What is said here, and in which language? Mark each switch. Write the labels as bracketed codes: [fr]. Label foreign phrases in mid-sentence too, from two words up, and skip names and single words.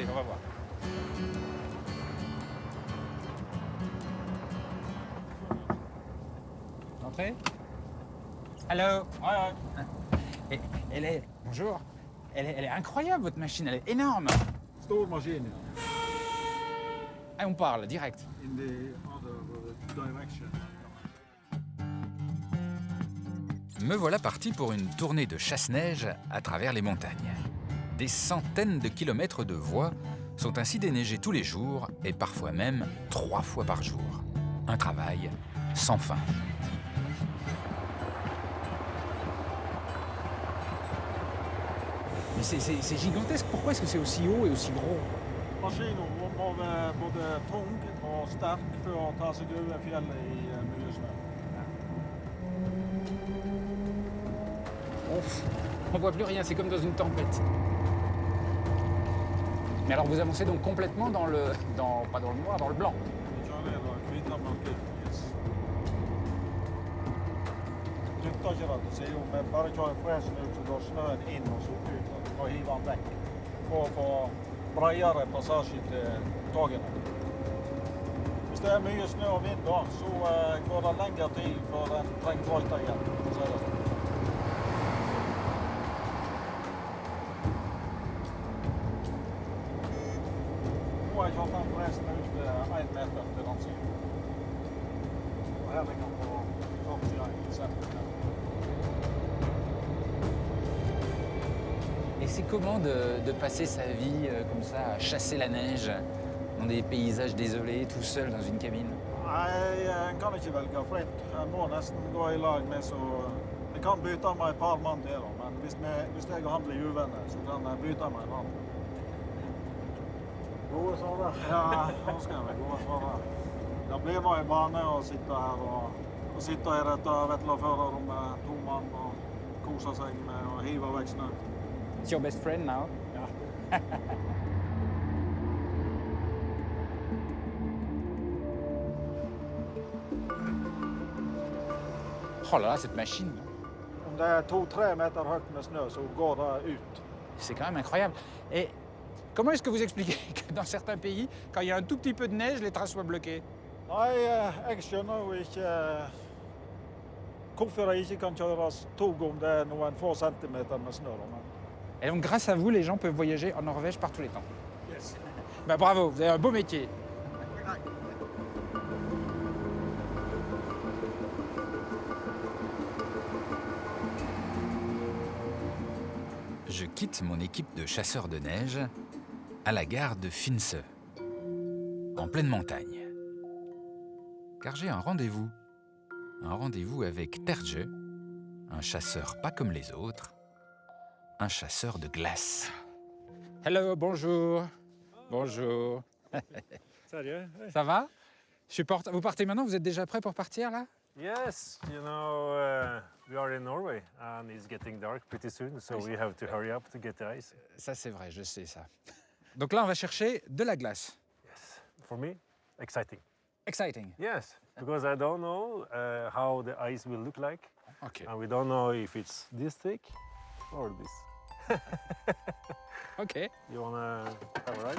[fr] On va voir. Entrez. Hello. Et elle est... Bonjour. Elle est incroyable, votre machine. Elle est énorme. [no] Stor machine, [fr] Ah, on parle, direct. [en] in the other direction. [fr] Me voilà parti pour une tournée de chasse-neige à travers les montagnes. Des centaines de kilomètres de voies sont ainsi déneigées tous les jours et parfois même 3 fois par jour. Un travail sans fin. Mais c'est gigantesque. Pourquoi est-ce que c'est aussi haut et aussi gros? [no] Maskinen må være både tung og sterk for å ta seg over fjellet i mye snø. [fr] On voit plus rien, c'est comme dans une tempête. Mais alors vous avancez donc complètement pas dans le noir, dans le blanc. [no] Vi kjører da hvite blanke. Yes. Nytter ikke det, sier hun, men bare kjøre fresen ut, så går snøen inn og så ut og hiver den vekk. For å få bredere passasje til togene. Hvis det er mye snø og vind da, så går det lengre tid før den trenger volta igjen. Så er det sånn. Nå har jeg kjørt den forresten ut 1 meter til den siden. Og her ligger den på 41 centimeter. [fr] Et c'est comment de passer sa vie comme ça, à chasser la neige, dans des paysages désolés, tout seul dans une cabine? [no] Nei, en kan ikke velge fritt. En må nesten gå i lag med, så jeg kan bytte med et par mann til. Men hvis jeg og han blir uvenner, så kan jeg bytte med en annen. Gode svarer. Ja, nå skal jeg være gode svarer. Det blir nå en vane å sitte her og sitte i dette vetlaførerrommet, 2 mann, og kose seg med å hive vekk snø. [en] It's your best friend now? [no] Ja. [fr] Oh là là, cette machine, [no] Om det er 2-3 meter høyt med snø, så går det ut. [fr] c'est quand même incroyable. Et comment est-ce que vous expliquez que dans certains pays, quand il y a un tout petit peu de neige, les trains soient bloqués? [no] Nei, jeg skjønner jo ikke hvorfor det ikke kan kjøres tog om det er noen få centimeter med snø. Men [fr] Et donc grâce à vous, les gens peuvent voyager en Norvège par tous les temps. Yes. Bah, bravo, vous avez un beau métier. Je quitte mon équipe de chasseurs de neige à la gare de Finse, en pleine montagne. Car j'ai un rendez-vous avec Terje, un chasseur pas comme les autres, un chasseur de glace. Hello, bonjour. Bonjour. Sérieux? Ça va? Vous partez maintenant? Vous êtes déjà prêt pour partir là? [en] Yes, you know, we are in Norway and it's getting dark pretty soon, so we have to hurry up to get the ice. [fr] Ça c'est vrai, je sais ça. Donc là on va chercher de la glace. [en] Yes, for me, exciting. Exciting. Yes, because I don't know how the ice will look like, Ok. and we don't know if it's this thick or this. Ok. You wanna have a ride?